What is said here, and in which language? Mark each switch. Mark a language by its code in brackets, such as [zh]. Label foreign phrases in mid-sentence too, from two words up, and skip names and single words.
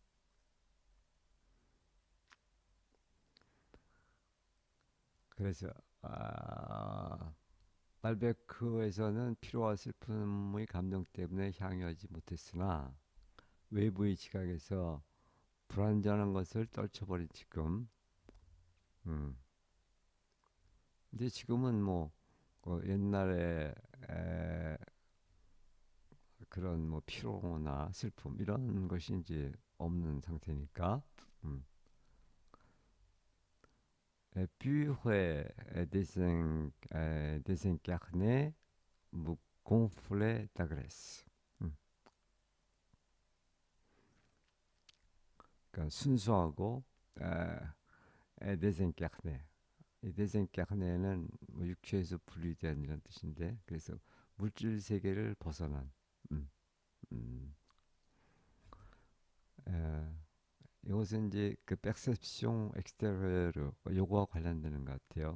[ko] 그래서 아, 발베크에서는 피로와 슬픔의 감정 때문에 향유하지 못했으나 외부의 지각에서 불완전한 것을 떨쳐버린 지금 음. 근데 지금은 뭐 옛날에 에, 그런 뭐 피로나 슬픔 이런 것이 이제 없는 상태니까 음. [fr] puis désincarné me gonfler d'agresse. [ko] 그러니까 순수하고 désincarné. 이 désincarné는 뭐 육체에서 분리된 이런 뜻인데 그래서 물질 세계를 벗어난 음, 음, 에, 이것은 이제 그 [fr] perception extérieure [ko] 요거와 관련되는 것 같아요.